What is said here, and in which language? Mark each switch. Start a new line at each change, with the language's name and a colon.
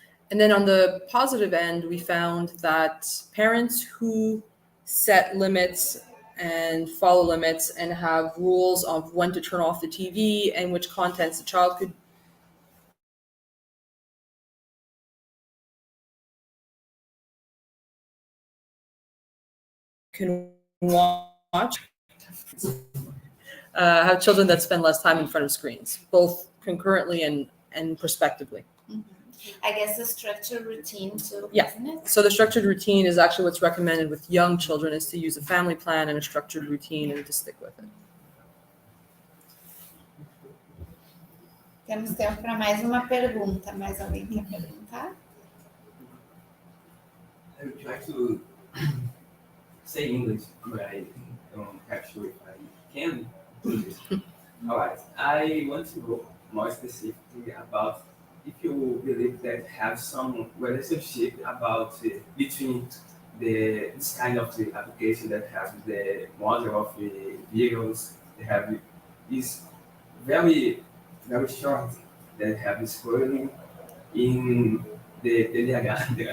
English: And then on the positive end, we found that parents who set limits and follow limits and have rules of when to turn off the TV and which contents the child can watch, have children that spend less time in front of screens, both concurrently and prospectively. Mm-hmm. I guess a structured routine too, yeah. Isn't it? So the structured routine is actually what's recommended with young children, is to use a family plan and a structured routine and to stick with it.
Portuguese: Temos tempo para mais uma pergunta. Mais alguém quer perguntar?
English: I would try to say English, but I don't have sure if I can do this. All right. I want to go more specifically about if you believe that have some relationship about between this kind of application that have the model of videos, they have is very short, that have scrolling in the DDH.